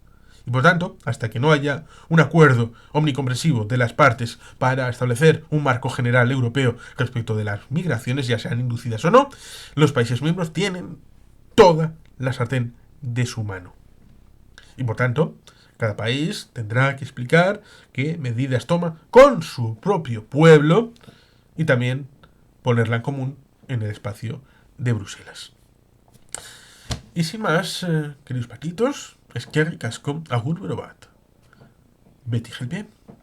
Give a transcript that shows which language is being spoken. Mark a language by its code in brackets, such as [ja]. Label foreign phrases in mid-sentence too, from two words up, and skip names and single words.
[es] Y por tanto, hasta que no haya un acuerdo omnicomprensivo de las partes para establecer un marco general europeo respecto de las migraciones, ya sean inducidas o no, los países miembros tienen toda la sartén de su mano. Y por tanto, cada país tendrá que explicar qué medidas toma con su propio pueblo y también ponerla en común en el espacio de Bruselas. Y sin más, queridos paquitos, [eu] eskerrik asko, agur bero bat. Beti helbien.